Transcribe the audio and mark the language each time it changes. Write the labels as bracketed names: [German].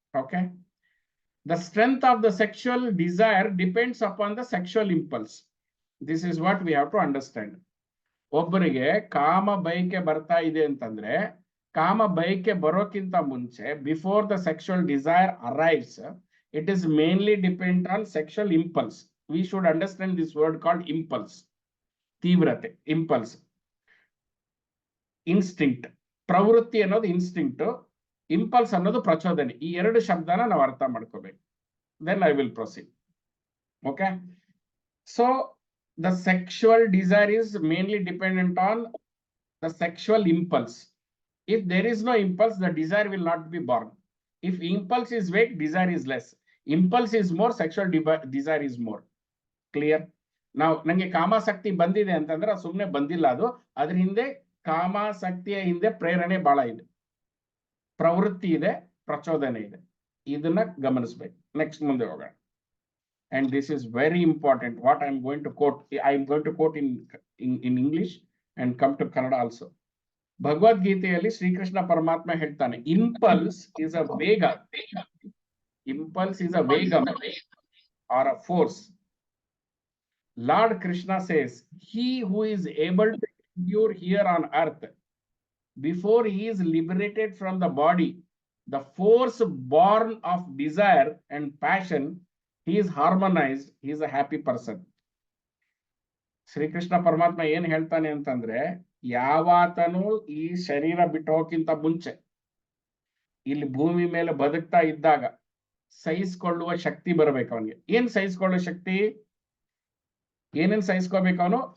[English] Okay, the strength of the sexual desire depends upon the sexual impulse. This is what we have to understand. [Kannada] ಒಬ್ಬರಿಗೆ ಕಾಮ ಬಯಕೆ ಬರ್ತಾ ಇದೆ ಅಂತಂದ್ರೆ, ಕಾಮ ಬಯಕೆ ಬರೋಕ್ಕಿಂತ ಮುಂಚೆ, [English] Before the sexual desire arrives, it is mainly dependent on sexual impulse. We should understand this word called impulse. [Kannada] ತೀವ್ರತೆ, impulse. ಇನ್ಸ್ಟಿಂಕ್ಟ್, ಪ್ರವೃತ್ತಿ ಅನ್ನೋದು ಇನ್ಸ್ಟಿಂಕ್ಟ್, ಇಂಪಲ್ಸ್ ಅನ್ನೋದು ಪ್ರಚೋದನೆ. ಈ ಎರಡು ಶಬ್ದನ ನಾವು ಅರ್ಥ ಮಾಡ್ಕೋಬೇಕು. [English] Then I will proceed. Okay, so the sexual desire is mainly dependent on the sexual impulse. If there is no impulse, the desire will not be born. If impulse is weak, desire is less. Impulse is more, sexual desire is more. Clear? [Kannada] Now, ನಂಗೆ ಕಾಮಾಸಕ್ತಿ ಬಂದಿದೆ ಅಂತಂದ್ರೆ ಸುಮ್ಮನೆ ಬಂದಿಲ್ಲ ಅದು. ಅದ್ರ ಹಿಂದೆ, ಕಾಮಾಸಕ್ತಿಯ ಹಿಂದೆ ಪ್ರೇರಣೆ ಬಹಳ ಇದೆ, ಪ್ರವೃತ್ತಿ ಇದೆ, ಪ್ರಚೋದನೆ ಇದೆ. ಇದನ್ನ ಗಮನಿಸಬೇಕು. ನೆಕ್ಸ್ಟ್ ಮುಂದೆ ಹೋಗೋಣ. [English] And this is very important. What I am going to quote, I am going to quote in English and come to Kannada also. [Kannada] ಭಗವದ್ಗೀತೆಯಲ್ಲಿ ಶ್ರೀಕೃಷ್ಣ ಪರಮಾತ್ಮ ಹೇಳ್ತಾನೆ, [English] Impulse is a ವೇಗ. Impulse is a vegam or a force. Lord Krishna says, he who is able to endure here on earth, before he is liberated from the body, the force born of desire and passion, he is harmonized, he is a happy person. [Kannada] Shrikrishna ಪರಮಾತ್ಮ ಏನ್ ಹೇಳ್ತಾನೆ ಅಂತಂದ್ರೆ, ಯಾವಾತನು ಈ ಶರೀರ ಬಿಟ್ಟು ಹೋಗಿಂತ ಮುಂಚೆ ಇಲ್ಲಿ ಭೂಮಿ ಮೇಲೆ ಬದುಕ್ತಾ ಇದ್ದಾಗ ಸಹಿಸ್ಕೊಳ್ಳುವ ಶಕ್ತಿ ಬರಬೇಕು ಅವನಿಗೆ. ಏನ್ ಸಹಿಸ್ಕೊಳ್ಳುವ ಶಕ್ತಿ? ಏನೇನ್ ಸಹಿಸ್ಕೋಬೇಕು ಅವನು?